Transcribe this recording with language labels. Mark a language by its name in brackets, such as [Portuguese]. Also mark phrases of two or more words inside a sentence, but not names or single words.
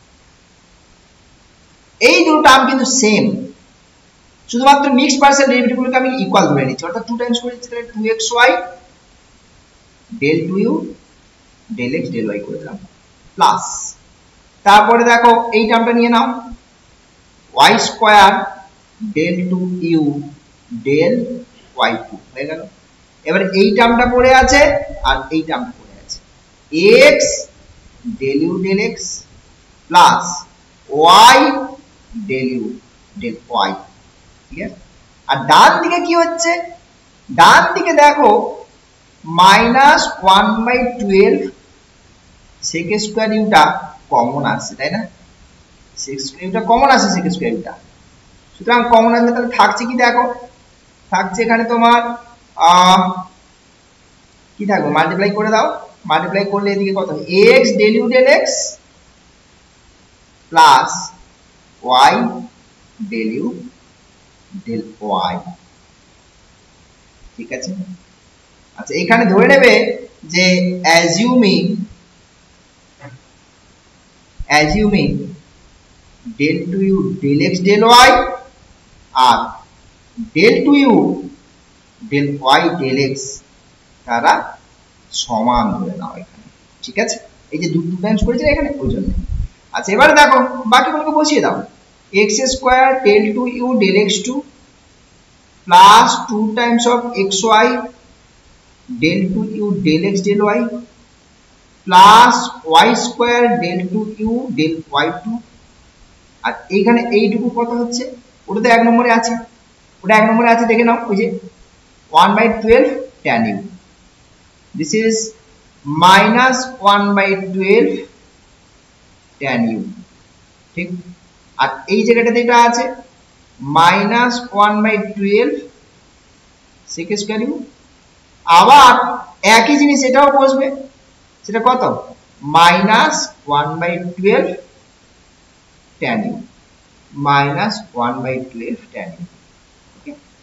[Bangla] এই দুটো টার্ম কিন্তু সেম, শুধুমাত্র [English] mixed partial derivative [Bangla] গুলোকে আমি ইকুয়াল ধরে নিচ্ছি, অর্থাৎ 2 টাইমস করে দিচ্ছি, তাহলে [English] 2xy del 2u del x del y [Bangla] করে দিলাম প্লাস, তারপরে দেখো এই টার্মটা নিয়ে নাও [English] y square del 2u del y2 [Bangla] হয়ে গেল। এবার এই টার্মটা পড়ে আছে আর এই টার্মটা পড়ে আছে, [English] x del u del x plus y del u del y. [Bangla] ঠিক আছে, আর ডান দিকে কি হচ্ছে, ডান দিকে দেখো [English] minus 1/12 sec square [Bangla] ইউটা কমন আসছে, তাই না, [English] sec square [Bangla] ইউটা কমন আসছে, [English] sec square [Bangla] ইউটা, সুতরাং কমন আসলে তাহলে থাকছে কি, দেখো থাকছে এখানে তোমার কি থাকবে, মাল্টিপ্লাই করে দাও, মাল্টিপ্লাই করলে এদিকে কত হবে, [English] x del u del x plus y del u del y. [Bangla] ঠিক আছে, আচ্ছা এখানে ধরে নেবে যে [English] assuming del to u del x del y [Bangla] আর [English] del to u del y del x [Bangla] তারা সমান ধরে নাও এখানে। ঠিক আছে, এই যে 2 টাইমস করেছে এখানে ওই জন্য। আচ্ছা এবারে দেখো বাকিগুলোকে বসিয়ে দাও, [English] x square del to u del x2 plus 2 times of xy del 2u del x del y plus y square del 2u del y2 [Bangla] আর এইখানে এইটুকু কত হচ্ছে ওটা তো 1 নম্বরে আছে ওটা 1 নম্বরে আছে দেখে নাও ওই যে [English] 1/12 tan u this is minus 1/12 tan u [Bangla] ঠিক আর এই জায়গাটাতে এটা আছে [English] minus 1/12 sec square u [Bangla] আবার একই জিনিস এটাও বসবে সেটা কত [English] minus 1/12 tan u minus 1/12 tan u okay